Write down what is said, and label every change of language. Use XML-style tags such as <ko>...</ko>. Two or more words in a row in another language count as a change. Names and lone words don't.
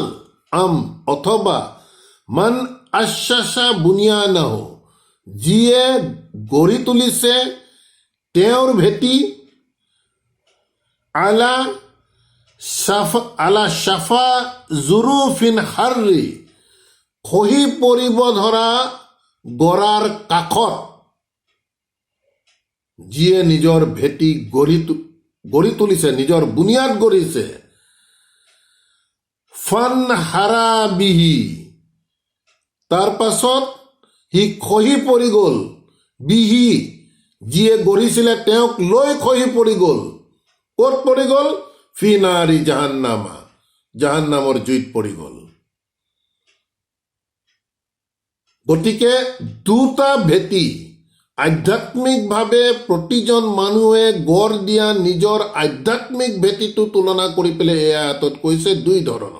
<as>অথবা</as> <ar>من أسس بنيانه,</ar> <as>যিয়ে গঢ়ি তুলিছে তেওঁৰ ভেটি,</as> <ar>على شفا جرف هار,</ar> <as>খহি পৰিব ধৰা গৰাৰ কাষত, যিয়ে নিজৰ ভেটি গঢ়ি তুলিছে, নিজৰ বুনিয়াদ গঢ়িছে।</as> <ar>فانهار به,</ar> <as>তাৰ পাছত সি খহি পৰি গ'ল, বিহি, যিয়ে গঢ়িছিলে তেওঁক লৈ খহি পৰি গ'ল, ক'ত পৰি গ'ল?</as> <ar>في نار جهنم,</ar> <as>জাহান্নামৰ জুইত পৰি গ'ল। গতিকে দুটা ভেটি, আধ্যাত্মিকভাৱে প্ৰতিজন মানুহে গঢ় দিয়া নিজৰ আধ্যাত্মিক ভেটিটো তুলনা কৰি পেলাই এই আয়াতত কৈছে দুই ধৰণৰ।</as>